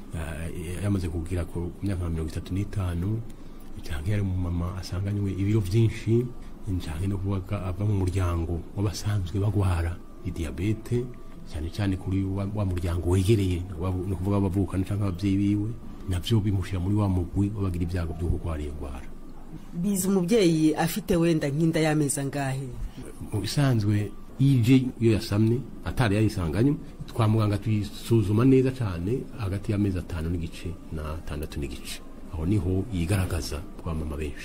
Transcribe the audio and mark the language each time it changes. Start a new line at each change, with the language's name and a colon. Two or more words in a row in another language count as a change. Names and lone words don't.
Rundi: yamaze kugira ku myaka 35 cyangwa yari mu mama asanganywe ibiro byinshi cyane no kuvuga ava mu muryango w'abasanzwe bagwara diabete cyane cyane kuri wa muryango wegereye no kuvuga abavukana cyangwa ababyeyi biwe navyo bimushira muri wa mugwi wabagira ibyago byo kurwara indwara. Biza umubyeyi afite wenda nk'inda y'ameza ngahe mu bisanzwe ije iyo yasamye atari yayisanganywe twa muganga tuyisuzuma neza cyane hagati y'amezi 5 n'igice na 6 n'igice aho niho yigaragaza kwa mama benshi.